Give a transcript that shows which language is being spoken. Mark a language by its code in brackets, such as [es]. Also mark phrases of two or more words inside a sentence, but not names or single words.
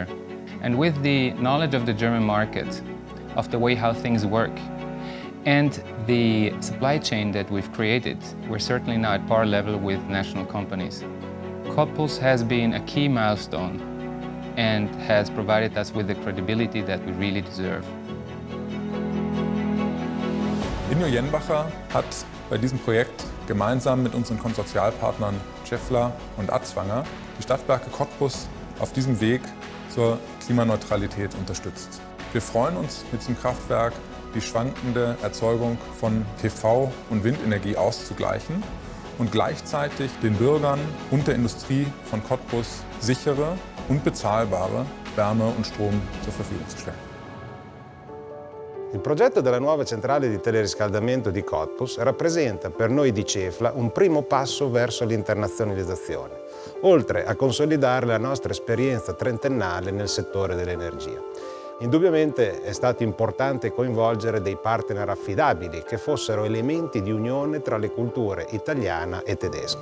[en] And with the knowledge of the German market, of the way how things work, and the supply chain that we've created, we're certainly now at par level with national companies. Cottbus has been a key milestone and has provided us with the credibility that we really deserve. [de] 𝗫𝘄𝗲𝗿𝗏 hat bei diesem Projekt gemeinsam mit unseren Konsortialpartnern Cefla und Atzwanger die Stadtwerke Cottbus auf diesem Weg zur Klimaneutralität unterstützt. Wir freuen uns, mit diesem Kraftwerk die schwankende Erzeugung von PV- und Windenergie auszugleichen und gleichzeitig den Bürgern und der Industrie von Cottbus sichere und bezahlbare Wärme und Strom zur Verfügung zu stellen. [it] Il progetto della nuova centrale di teleriscaldamento di Cottbus rappresenta per noi di Cefla un primo passo verso l'internazionalizzazione, oltre a consolidare la nostra esperienza trentennale nel settore dell'energia. Indubbiamente è stato importante coinvolgere dei partner affidabili che fossero elementi di unione tra le culture italiana e tedesca.